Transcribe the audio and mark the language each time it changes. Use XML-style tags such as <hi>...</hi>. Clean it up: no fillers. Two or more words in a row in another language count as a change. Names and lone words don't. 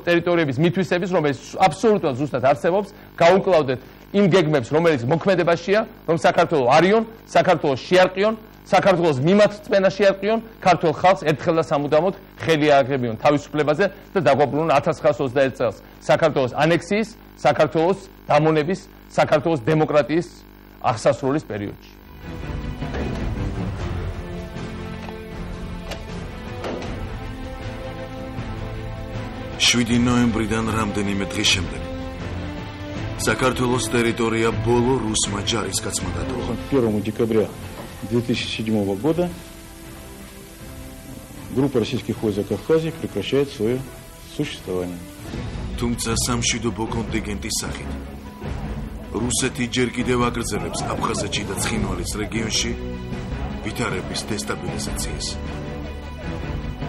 <ka>ტერიტორიების მითვისების, რომელიც აბსოლუტურად ზუსტად არსებობს, გაუკლავდეთ იმ გეგმებს, რომელიც მოქმედებაშია, რომ საქართველო არიონ, საქართველოს შეარყიონ, საქართველოს მიმართწმენა შეარყიონ, ქართულ ხალხს ერთხელ და სამუდამოდ ხელი ააღებიონ თავისუფლებაზე და დაგვაბრუნონ 1921 წელს საქართველოს ანექსიის, საქართველოს დამონების, საქართველოს დემოკრატიის აღსასრულის პერიოდში. ნოემბრიდან რამდენიმე დღის შემდეგ საქართველოს ტერიტორია ბოლო რუსმა ჯარისკაცმა დატოვა.</ka> <ru>1 декабря 2007 года группа российских войск в Кавказе прекращает свое существование.</ru> <ka>Თუმცა სამშვიდობო კონტინგენტის სახით რუსეთი ჯერ კიდევ აგრძელებს აფხაზეთში და ცხინვალის რეგიონში ვითარების დესტაბილიზაციას.</ka>